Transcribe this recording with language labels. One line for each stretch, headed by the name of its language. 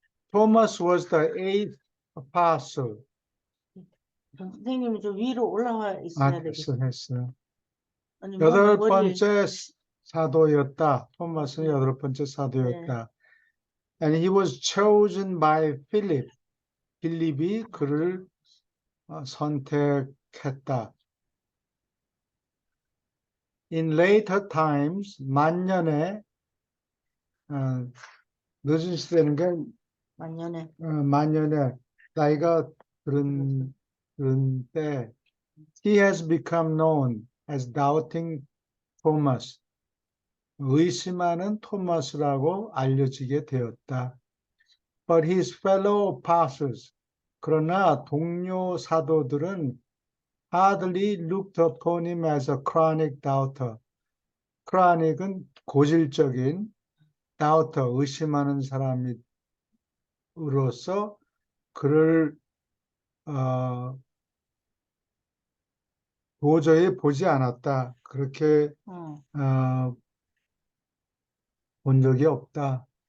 English: Thomas was the eighth apostle.
Korean: 선생님이 좀 위로 올라와 있어야 되겠어요. 했어요. 아니, 여덟 머리- 번째 사도였다. 토마스는 네. 여덟 번째 사도였다.
English: And he was chosen by Philip.
Korean: 빌립이 그를 선택했다.
English: In later times,
Korean: 만년에 늦은 시대는 게 만년에 만년에 나이가 들은 때
English: he has become known as doubting Thomas.
Korean: 의심하는 토마스라고 알려지게 되었다.
English: But his fellow apostles,
Korean: 그러나 동료 사도들은
English: hardly looked upon him as a chronic doubter.
Korean: chronic은 고질적인 doubter, 의심하는 사람으로서 그를 도저히 보지 않았다. 그렇게 본 적이 없다.